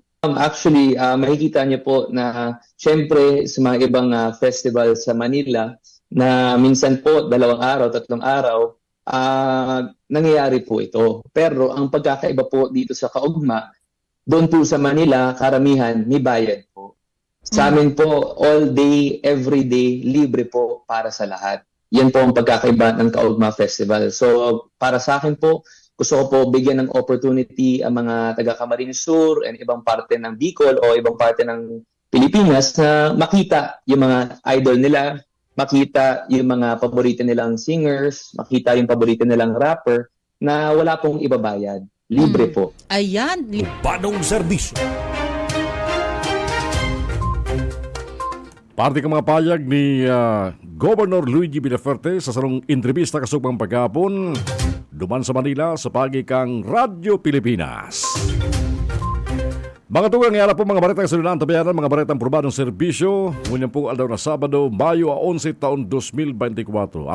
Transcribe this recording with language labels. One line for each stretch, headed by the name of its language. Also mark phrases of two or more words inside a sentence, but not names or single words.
Filipino: Actually, makikita niyo po na siyempre sa mga ibang festival sa Manila na minsan po 2 araw, 3 araw, nangyayari po ito. Pero ang pagkakaiba po dito sa Kaugma, doon po sa Manila, karamihan may bayad po. Sa amin po,
English: all day, every day,
Filipino: libre po para sa lahat. Yan po ang pagkakaiba ng Kaugma Festival. So, para sa akin po, gusto ko po bigyan ng opportunity ang mga taga Camarines Sur and ibang parte ng Bicol o ibang parte ng Pilipinas na makita yung mga idol nila, makita yung mga paborito nilang singers, makita yung paborito nilang rapper na wala pong ibabayad. Libre po. Ayan. Urbanong serbisyo.
Bikol: Parte ka mga payag ni Governor Luigi Villaferte sa salong entrevista kasubang paghapon duman sa Manila sa pagi kang Radyo Pilipinas. Mga tugang ngayara po mga baretang salunan tabayanan, mga baretang probadong serbisyo, ngunyan po aldaw na Sabado, Mayo 11 taon 2024.